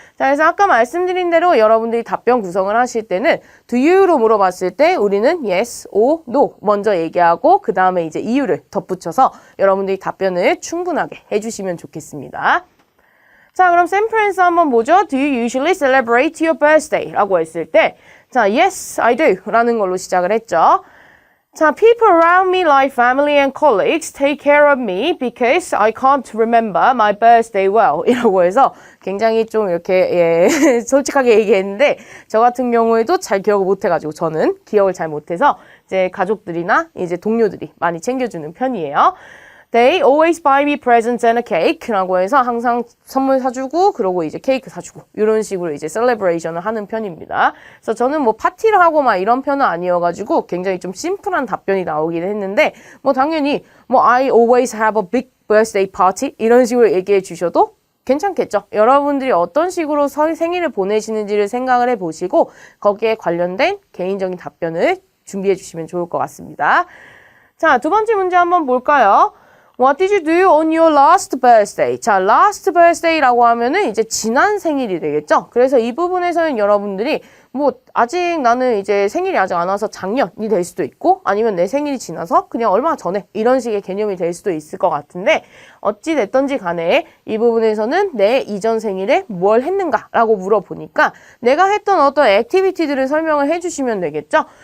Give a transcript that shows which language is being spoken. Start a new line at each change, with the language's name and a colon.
Korean: 자, 그래서 아까 말씀드린 대로 여러분들이 답변 구성을 하실 때는 do you로 물어봤을 때 우리는 yes or no 먼저 얘기하고 그 다음에 이제 이유를 덧붙여서 여러분들이 답변을 충분하게 해주시면 좋겠습니다. 자, 그럼 샘플앤서 한번 보죠.
English: Do you usually celebrate your birthday?
Korean: 라고 했을 때 자,
English: yes, I do
Korean: 라는 걸로 시작을 했죠. 자,
English: people around me like family and colleagues take care of me because I can't remember my birthday well
Korean: 이라고 해서 굉장히 좀 이렇게 솔직하게 얘기했는데 저 같은 경우에도 잘 기억을 못해가지고 저는 기억을 잘 못해서 이제 가족들이나 이제 동료들이 많이 챙겨주는 편이에요.
English: They always buy me presents and a cake
Korean: 라고 해서 항상 선물 사주고 그러고 이제 케이크 사주고 이런 식으로 이제 셀레브레이션을 하는 편입니다. 그래서 저는 뭐 파티를 하고 막 이런 편은 아니어가지고 굉장히 좀 심플한 답변이 나오긴 했는데 뭐 당연히 뭐
English: I always have a big birthday party
Korean: 이런 식으로 얘기해 주셔도 괜찮겠죠? 여러분들이 어떤 식으로 생일을 보내시는지를 생각을 해보시고 거기에 관련된 개인적인 답변을 준비해 주시면 좋을 것 같습니다. 자, 두 번째 문제 한번 볼까요?
English: What did you do on your last birthday?
Korean: 자, last birthday라고 하면은 이제 지난 생일이 되겠죠? 그래서 이 부분에서는 여러분들이 뭐 아직 나는 이제 생일이 아직 안 와서 작년이 될 수도 있고 아니면 내 생일이 지나서 그냥 얼마 전에 이런 식의 개념이 될 수도 있을 것 같은데 어찌 됐던지 간에 이 부분에서는 내 이전 생일에 뭘 했는가라고 물어보니까 내가 했던 어떤 액티비티들을 설명을 해주시면 되겠죠?